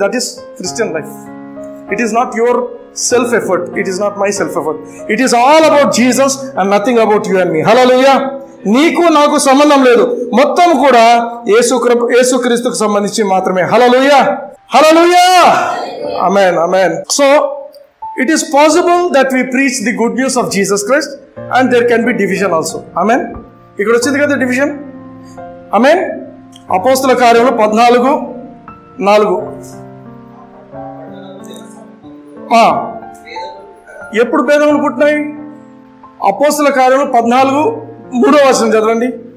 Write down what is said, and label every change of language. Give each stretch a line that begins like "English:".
English: That is Christian life. It is not your self effort. It is not my self effort. It is all about Jesus and nothing about you and me. Hallelujah.
Telugu: నీకు నాకు సంబంధం లేదు, మొత్తం కూడా యేసుక్రీస్తుకు సంబంధించి మాత్రమే. హల్లెలూయా, హల్లెలూయా, ఆమేన్, ఆమేన్.
English: So it is possible that we preach the good news of Jesus Christ and there can be division also. Amen.
Telugu: ఇక్కడ వచ్చింది కదా డివిజన్. ఆమేన్. అపోస్తల కార్యములు 14 4. ఎప్పుడు భేదములు పుట్టినాయి? అపోస్తల కార్యములు 14:3 చదవండి.